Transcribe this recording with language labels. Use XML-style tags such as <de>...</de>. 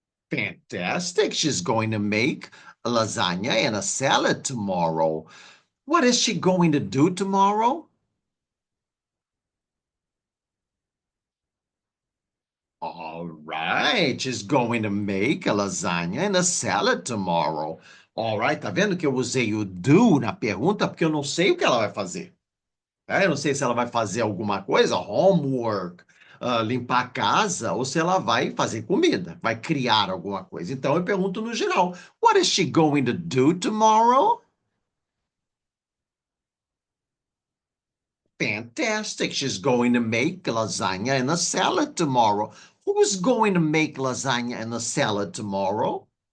<en>Fantastic. She's going to make a lasagna and a salad tomorrow. What is she going to do tomorrow? All right. She's going to make a lasagna and a salad tomorrow. All right.</en> <pt>Tá vendo que eu usei o do na pergunta porque eu não sei o que ela vai fazer. Eu não sei se ela vai fazer alguma coisa, homework, limpar a casa, ou se ela vai fazer comida, vai criar alguma coisa. Então eu pergunto no geral:</pt> <en>What is she going to do tomorrow? Fantastic. She's going to make lasagna and a salad tomorrow. Who's going to make lasagna and a salad tomorrow?</en>